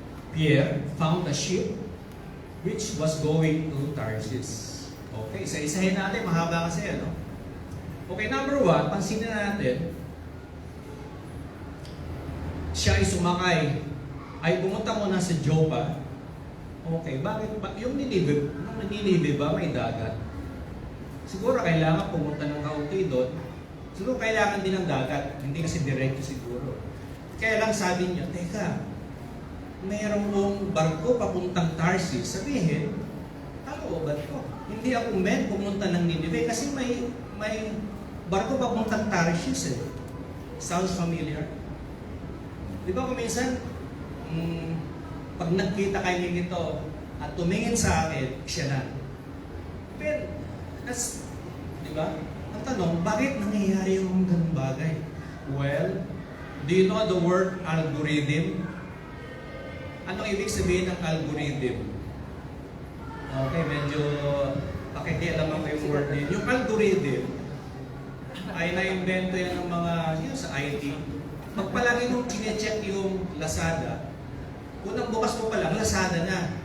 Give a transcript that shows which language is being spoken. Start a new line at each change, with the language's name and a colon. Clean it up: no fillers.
English: Pierre found a ship which was going to Tarshish.
Filipino: Okay, isa-isahin natin, mahaba kasi ano. Okay, number 1, pansinin natin, siya ay sumakay, ay pumunta muna sa Joppa. Okay, bakit ba? Yung Nineveh ba may dagat? Siguro kailangan pumunta ng kaunti doon. Siguro kailangan din ng dagat. Hindi kasi direkto siguro. Kaya lang sabi niya, teka, mayroong barko papuntang Tarshish. Sabihin, ano ba ito? Hindi ako meant pumunta ng Nineveh kasi may barko papuntang Tarshish eh.
English: Sounds familiar?
Filipino: Di ba kung minsan, pag nagkita kayo nito at tumingin sa akin, siya na. Pero, di ba? Ang tanong, bakit nangyayari yung ganung bagay?
English: Well, do you know the word algorithm?
Filipino: Anong ibig sabihin ng algorithm? Okay, medyo pakikialaman ko yung word din. Yung algorithm ay na-invento yan ng mga yun sa IT. Pag palagi mong kine-check yung Lazada, unang bukas mo pa lang, Lazada na.